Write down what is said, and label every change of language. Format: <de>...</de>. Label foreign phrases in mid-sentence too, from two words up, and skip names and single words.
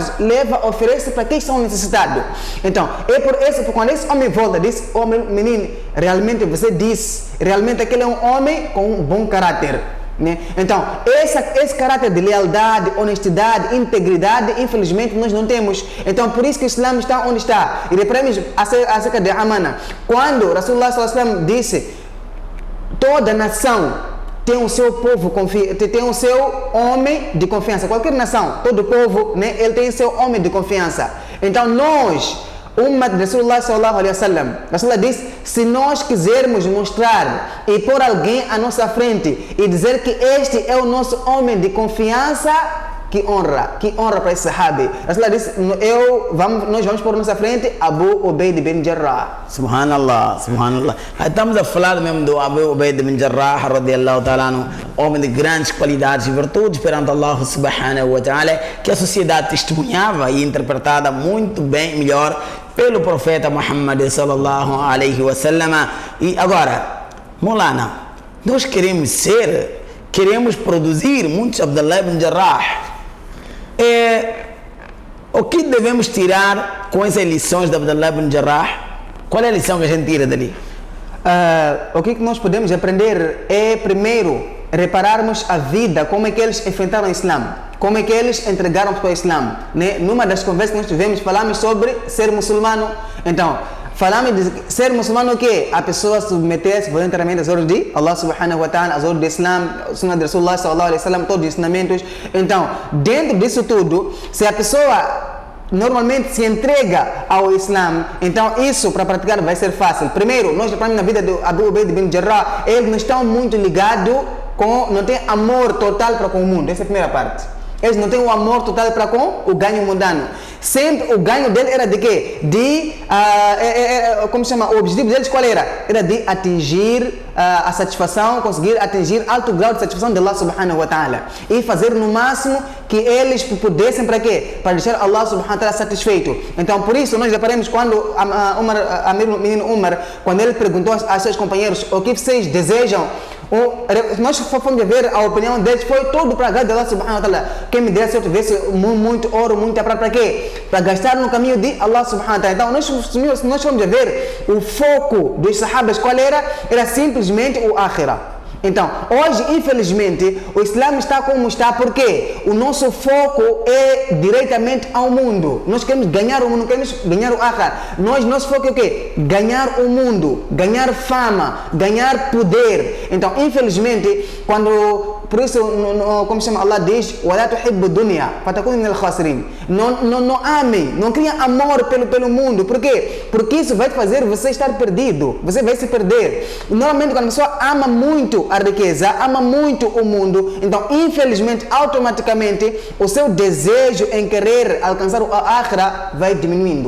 <pt>Leva, oferece para quem estão necessitados. Então, quando esse homem volta, diz, menino, realmente você disse, realmente aquele é um homem com um bom caráter. Né? Então, esse caráter de lealdade, honestidade, integridade, infelizmente nós não temos. Então, por isso que o Islã está onde está. E reparemos acerca de Amana. Quando</pt> <ar>رسول الله صلى الله عليه وسلم</ar> <pt>disse, toda nação tem o seu povo, tem o seu homem de confiança. Qualquer nação, todo povo, né, ele tem seu homem de confiança. Então, nós, Ummat de</pt> <ar>رسول الله صلى الله عليه وسلم,</ar> <pt>Rasulullah diz, se nós quisermos mostrar e pôr alguém à nossa frente e dizer que este é o nosso homem de confiança, que honra para esse sahabi. Rasulullah diz, nós vamos pôr à nossa frente Abu Ubaid bin Jarrah. Subhanallah. Estamos a falar mesmo do Abu Ubaid bin Jarrah,</pt> <ar>رضي الله تعالى,</ar> <pt>homem de grandes qualidades e virtudes perante</pt> <ar>الله سبحانه وتعالى,</ar> <pt>que a sociedade testemunhava e interpretada muito bem, melhor, pelo profeta Muhammad</pt> <ar>صلى الله عليه وسلم.</ar> <pt>E agora, Maulana, nós queremos produzir muitos Abdullah ibn Jarrah. O que devemos tirar com essas lições de Abdullah ibn Jarrah? Qual é a lição que a gente tira dali? O que nós podemos aprender é, primeiro, repararmos a vida, como é que eles enfrentaram o Islã, como é que eles entregaram para o Islã. Né? Numa das conversas que nós tivemos, falamos sobre ser muçulmano. Então, falamos de ser muçulmano, o que? A pessoa submeter-se voluntariamente às ordens de</pt> <ar>الله سبحانه وتعالى,</ar> <pt>às ordens do Islã, Sunnah de</pt> <ar>رسول الله صلى الله عليه وسلم,</ar> <pt>todos os ensinamentos. Então, dentro disso tudo, se a pessoa normalmente se entrega ao Islã, então isso para praticar vai ser fácil. Primeiro, nós na vida do Abu Ubaid bin Jarrah, eles não estão muito ligados não tem amor total para com o mundo. Essa é a primeira parte. Eles não têm um amor total para com o ganho mundano. Sempre o ganho dele era de quê? Como se chama? O objetivo deles qual era? Era de atingir a satisfação, conseguir atingir alto grau de satisfação de</pt> <ar>الله سبحانه وتعالى.</ar> <pt>E fazer no máximo que eles pudessem para quê? Para deixar</pt> <ar>الله سبحانه وتعالى</ar> <pt>satisfeito. Então por isso nós reparamos quando menino Umar, quando ele perguntou aos seus companheiros o que vocês desejam, nós fomos ver a opinião deles, foi todo para a de</pt> <ar>الله سبحانه وتعالى.</ar> <pt>Quem me dera se eu tivesse muito ouro, muita prata, para quê? Para gastar no caminho de</pt> <ar>الله سبحانه وتعالى.</ar> <pt>Então nós fomos ver o foco dos sahabas, qual era? Era simplesmente o akhirah. Então, hoje, infelizmente, o Islã está como está, porque o nosso foco é diretamente ao mundo. Nós queremos ganhar o mundo, queremos ganhar o akhirah. Nosso foco é o quê? Ganhar o mundo, ganhar fama, ganhar poder. Então, infelizmente, por isso, como se chama, Allah diz,</pt> <ar>وَلَا تُحِبُّ الدُّنْيَا فَتَكُونَ مِنَ الْخَاسِرِينَ.</ar> <pt>Não amem, não criem amor pelo mundo. Por quê? Porque isso vai fazer você estar perdido. Você vai se perder. Normalmente, quando a pessoa ama muito a riqueza, ama muito o mundo, então, infelizmente, automaticamente, o seu desejo em querer alcançar o akhirah vai diminuindo.</pt>